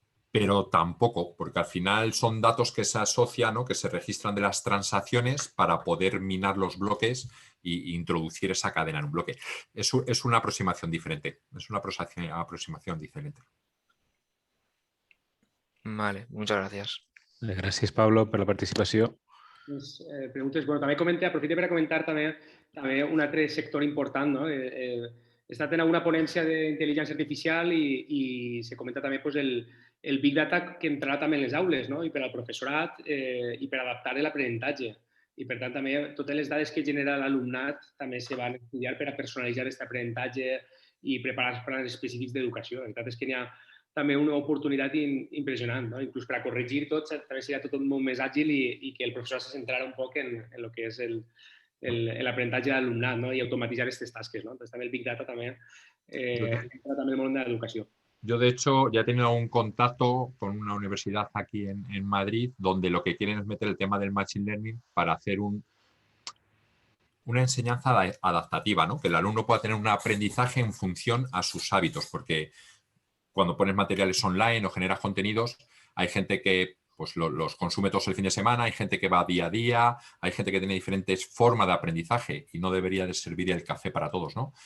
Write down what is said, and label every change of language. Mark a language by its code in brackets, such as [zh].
[es] Pero tampoco, porque al final son datos que se asocian, ¿no? Que se registran de las transacciones para poder minar los bloques e introducir esa cadena en un bloque. Es una aproximación diferente. Es una aproximación diferente. Vale, muchas gracias. [ca] Gràcies, Pablo, per la participació. Preguntes, bueno, també aprofito per a comentar també un altre sector important, no? He estat en alguna ponència d'intel·ligència artificial i se comenta també pues, el Big Data que entrarà també en les aules, no? I per al professorat i per adaptar l'aprenentatge. I per tant també totes les dades que genera l'alumnat també se van estudiar per a personalitzar aquest aprenentatge i preparar els plans específics d'educació. La veritat és que n'hi ha també una oportunitat impressionant, no? Inclús per a corregir tot, també seria tot molt més àgil i que el professor se centrarà un poc en el que és l'aprenentatge de l'alumnat, no? I automatitzar aquestes tasques, no? Entonces també el Big Data també entra també el món de l'educació. [es] Yo, de hecho, ya he tenido un contacto con una universidad aquí en Madrid donde lo que quieren es meter el tema del Machine Learning para hacer una enseñanza adaptativa, ¿no? Que el alumno pueda tener un aprendizaje en función a sus hábitos, porque cuando pones materiales online o generas contenidos, hay gente que pues, los consume todos el fin de semana, hay gente que va día a día, hay gente que tiene diferentes formas de aprendizaje y no debería de servir el café para todos, ¿no?